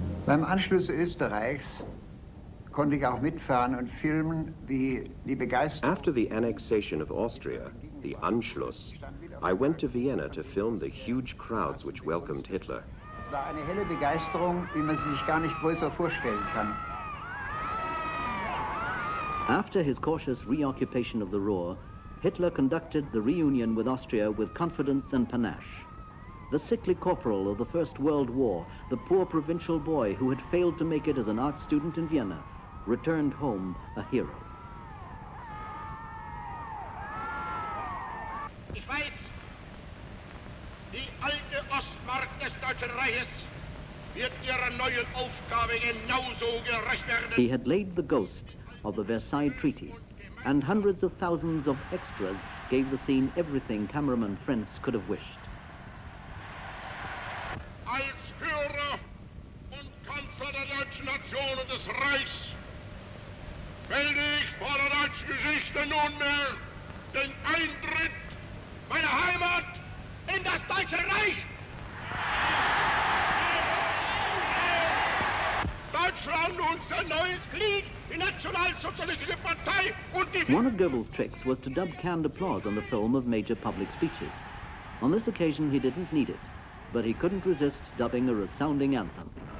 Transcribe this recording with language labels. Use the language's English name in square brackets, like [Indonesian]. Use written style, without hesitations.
[German] Beim Anschluss Österreichs konnte ich auch mitfahren und filmen, wie die Begeisterung. [English] After the annexation of Austria, the Anschluss, I went to Vienna to film the huge crowds which welcomed Hitler. [German] Es war eine helle Begeisterung, wie man sie sich gar nicht größer vorstellen kann. [English] After his cautious reoccupation of the Ruhr, Hitler conducted the reunion with Austria with confidence and panache. The sickly corporal of the First World War, the poor provincial boy who had failed to make it as an art student in Vienna, returned home a hero. [German] Ich weiß, die alte Ostmark des Deutschen Reiches wird ihrer neuen Aufgabe genauso gerecht werden. [English] He had laid the ghost of the Versailles Treaty, and hundreds of thousands of extras gave the scene everything cameraman Frenz could have wished. [German] Als Führer und Kanzler der deutschen Nation und des Reichs melde ich vor der deutschen Geschichte nunmehr den Eintritt meiner Heimat in das Deutsche Reich. Deutschland unser neues Glied, die Nationalsozialistische Partei und die... [English] One of Goebbels' tricks was to dub canned applause on the film of major public speeches. On this occasion, he didn't need it, but he couldn't resist dubbing a resounding anthem.